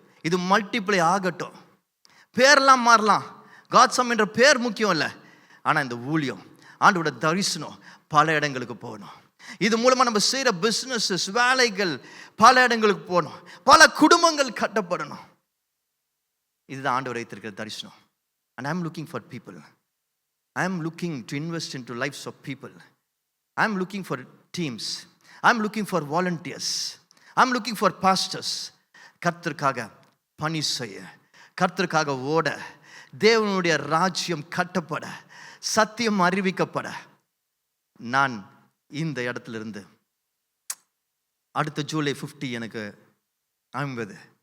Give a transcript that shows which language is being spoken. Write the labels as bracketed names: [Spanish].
[Tamil] இது மல்டிப்ளை ஆகட்டும். பேர்லாம் மாறலாம், காட்ஸம் என்ற பேர் முக்கியம் இல்லை. ஆனால் இந்த ஊழியம், ஆண்டோட தரிசனம் பல இடங்களுக்கு போகணும். இது மூலமாக நம்ம செய்கிற பிஸ்னஸஸ், வேலைகள் பல இடங்களுக்கு போகணும், பல குடும்பங்கள் கட்டப்படணும். இதுதான் ஆண்டவர் வைத்திருக்கிற தரிசனம். [English] And I am looking for people. I am looking to invest into lives of people. I am looking for teams. I am looking for volunteers. I am looking for pastors. [Tamil] கர்த்தருக்காக பணி செய்ய, கர்த்தருக்காக ஓட, தேவனுடைய ராஜ்யம் கட்டப்பட, சத்தியம் அறிவிக்கப்பட. நான் இந்த இடத்துல இருந்து அடுத்த ஜூலை 50 எனக்கு 50.